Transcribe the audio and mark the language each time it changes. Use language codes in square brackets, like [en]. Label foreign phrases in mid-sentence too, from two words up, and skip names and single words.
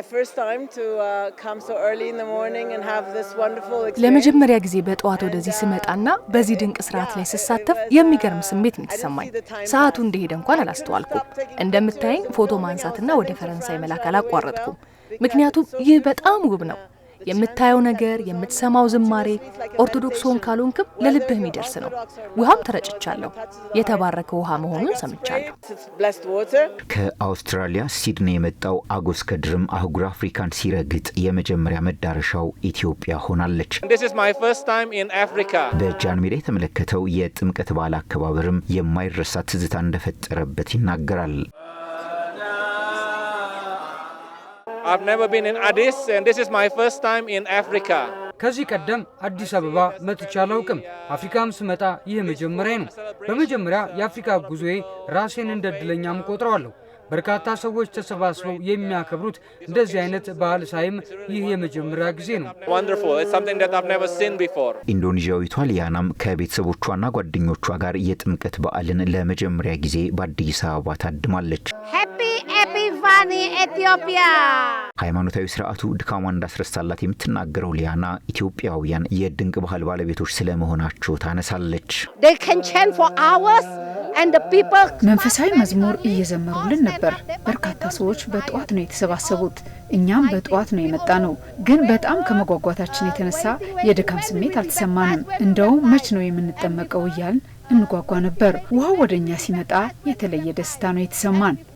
[am] ለመጀመሪያ ጊዜ በጠዋት ወደዚህ ስመጣና በዚህ ድንቅ ስርዓት ላይ ስሳተፍ የሚገርም ስሜት ነው የተሰማኝ። ሰዓቱ እንደሄደ እንኳን አላስተዋልኩም። እንደምታየኝ ፎቶ ማንሳትና ወደ ፈረንሳይ መላክ አላቋረጥኩም። ምክንያቱም ይህ በጣም ውብ ነው። የምታየው ነገር፣ የምትሰማው ዝማሬ ኦርቶዶክስ ካልሆንክም ለልብህ የሚደርስ ነው። ውሃም ተረጭቻለሁ። የተባረከ ውሃ መሆኑን ሰምቻለሁ። ከአውስትራሊያ ሲድኒ የመጣው አጎስ ከድርም አህጉር አፍሪካን ሲረግጥ የመጀመሪያ መዳረሻው ኢትዮጵያ ሆናለች። [en] This is my first time in Africa. [am] በጃን ሜዳ የተመለከተው የጥምቀት በዓል አከባበርም የማይረሳ ትዝታ እንደፈጠረበት ይናገራል። [en] I've never been in Addis and this is my first time in Africa. [am] ከዚህ ቀደም አዲስ አበባ መጥቼ አላውቅም። አፍሪካም ስመጣ ይህ መጀመሪያ ነው። በመጀመሪያ የአፍሪካ ጉዞዬ ራሴን እንደድለኛም ቆጥረዋለሁ። በርካታ ሰዎች ተሰባስበው የሚያከብሩት እንደዚህ አይነት በዓል ሳይም ይህ የመጀመሪያ ጊዜ ነው። [en] Wonderful. It's something that I've never seen before. [am] ኢንዶኔዥያዊቷ ሊያናም ከቤተሰቦቿና ጓደኞቿ ጋር የጥምቀት በዓልን ለመጀመሪያ ጊዜ በአዲስ አበባ ታድማለች። [en] Happy Vani Ethiopia. [am] ሃይማኖታዊ ስርዓቱ ድካሟን እንዳስረሳላት የምትናገረው ሊያና ኢትዮጵያውያን የድንቅ ባህል ባለቤቶች ስለመሆናቸው ታነሳለች። [en] They can chant for hours and the people [am] መንፈሳዊ መዝሙር እየዘመሩልን ነበር። በርካታ ሰዎች በጠዋት ነው የተሰባሰቡት። እኛም በጠዋት ነው የመጣነው። ግን በጣም ከመጓጓታችን የተነሳ የድካም ስሜት አልተሰማንም። እንደው መች ነው የምንጠመቀው እያልን እንጓጓ ነበር። ውሃው ወደኛ ሲመጣ የተለየ ደስታ ነው የተሰማን።